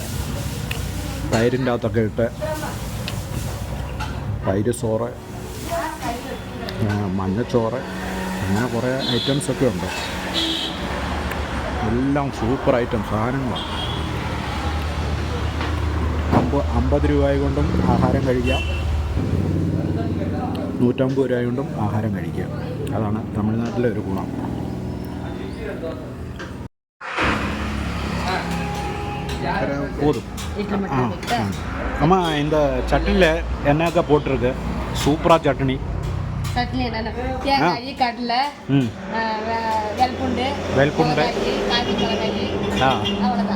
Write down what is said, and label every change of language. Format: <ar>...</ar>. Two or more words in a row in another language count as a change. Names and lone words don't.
<ml>തൈരിൻ്റെ അകത്തൊക്കെ ഇട്ട് തൈര് ചോറ്, മഞ്ഞച്ചോറ്, അങ്ങനെ കുറേ ഐറ്റംസൊക്കെ ഉണ്ട്. എല്ലാം സൂപ്പർ ഐറ്റം സാധനങ്ങളാണ്. 50 രൂപ കൊണ്ടും ആഹാരം കഴിക്കാം, 150 രൂപ കൊണ്ടും ആഹാരം കഴിക്കാം. അതാണ് തമിഴ്നാട്ടിലെ ഒരു ഗുണം.</ml> <ta>போதும். அம்மா இந்த சட்னியில் என்னக்கா போட்டிருக்கு? சூப்பராக சட்னி. சட்னி என்னென்ன தேங்காய், கடலை, வெள்புண்டு, காய்கறி, அவ்வளோதான்.</ta>